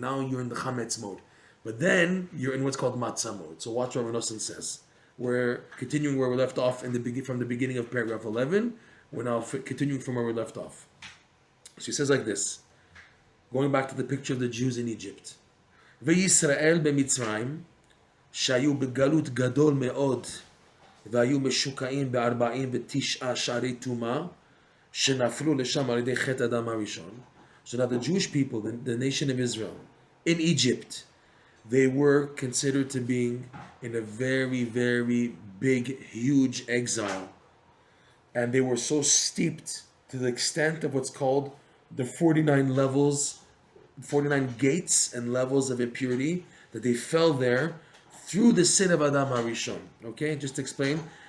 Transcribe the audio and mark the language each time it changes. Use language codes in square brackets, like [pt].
[en] Now you're in the chametz mode. But then you're in what's called matzah mode. So watch what Rav Nosson says. We're continuing where we left off from the beginning of paragraph 11. We're now continuing from where we left off. So he says like this, going back to the picture of the Jews in Egypt. [he] וישראל במצרים, שהיו בגלות גדול מאוד, והיו משוקעים ב49 שערי טומאה, שנפלו לשם על ידי חטא אדם הראשון. [en] So now the Jewish people, the nation of Israel, in Egypt, they were considered to being in a very, very big, huge exile. And they were so steeped to the extent of what's called the 49 levels, 49 gates and levels of impurity, that they fell there through the sin of Adam HaRishon. Okay, just to explain.